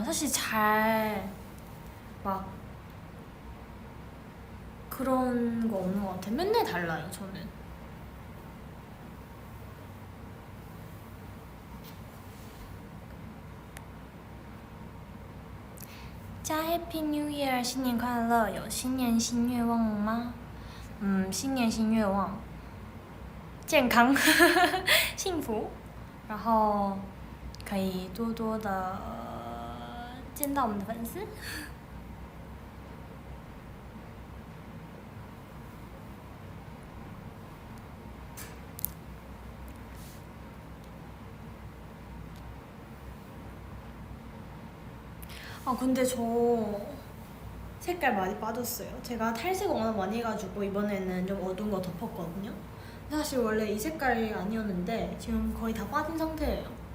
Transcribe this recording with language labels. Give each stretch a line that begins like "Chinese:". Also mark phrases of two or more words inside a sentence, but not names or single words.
Korean: 사실 잘 막 그런 거 없는 것 같아요. 맨날 달라요, 저는. 자,
English: happy new year,
Chinese: 新年快乐！有新年新愿望吗？新年新愿望，健康，幸福，然后可以多多的见到我们的粉丝。
Korean: 아 근데 저 색깔 많이 빠졌어요. 제가 탈색 워낙 많이 해가지고 이번에는 좀 어두운 거 덮었거든요. 사실 원래 이 색깔이 아니었는데 지금 거의 다 빠진 상태예요.